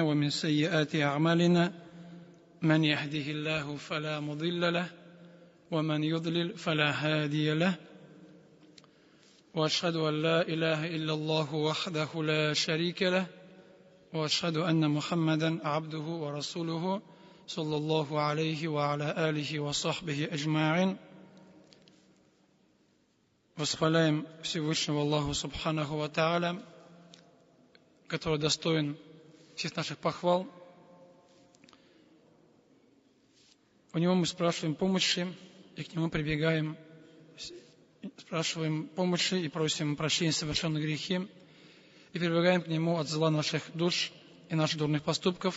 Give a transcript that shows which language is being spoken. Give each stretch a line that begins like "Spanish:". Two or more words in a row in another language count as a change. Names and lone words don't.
Arabic: ومن سيئات أعمالنا من يهده الله فلا مضل له ومن يضلل فلا هادي له وأشهد أن لا إله إلا الله وحده لا شريك له وأشهد أن محمدا عبده ورسوله صلى الله عليه وعلى آله وصحبه أجمعين.
Russian: Восхваляем Всевышнего Аллаху
Arabic: سبحانه وتعالى,
Russian: который достоин всех наших похвал. У Него мы спрашиваем помощи, и к Нему прибегаем, спрашиваем помощи и просим прощения за совершенные грехи, и прибегаем к Нему от зла наших душ и наших дурных поступков.